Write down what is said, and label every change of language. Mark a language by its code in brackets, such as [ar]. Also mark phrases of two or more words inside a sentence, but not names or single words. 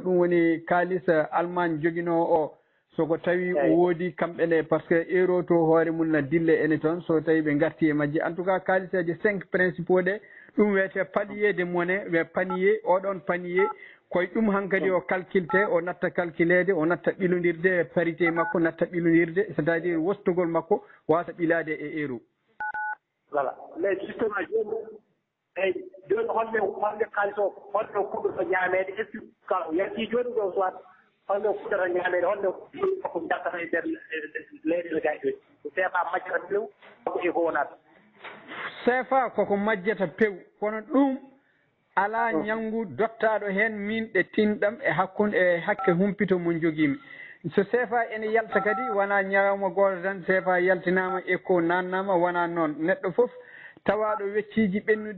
[ff] ɗum woni kalis Allemagne joguino o soko tawi o woodi kamɓene [fr] par ce que [ff] euro to hoore mum na dille ene toon so tawi ɓe garti e majji [fr] en tout cas [ff] kalisaji 5 principaux ɗe ɗum wiyete [fr] panier de monnaie [ff] ɓe panier oɗon panier koye ɗum hankkadi o calculte o natta calculede o natta ɓilodirde parité makko natta ɓilodirde [fr] c'est à dire [ff] wostugol makko wasa ɓilade e euro [fr] voilà mais justement [ff] joni eyyi joni holde kalis o holno fuɗɗoto ñamede [fr] est ce que [ff] yanti joni ɗo soit holno fuɗɗata ñamede holno ko jakkata e nder leyɗele ga joni CFA majjata pew ko e ko wonata CFA koko majjata pew kono ɗum ala ñanngu dottaɗo hen min ɗe tinɗam e hakkunde e hakke humpito mo joguimi so CFA ene yalta kadi wona ñalawma goto tan CFA yaltinama éco nannama wona noon neɗɗo foof tawaɗo wecciji ɓennuɗi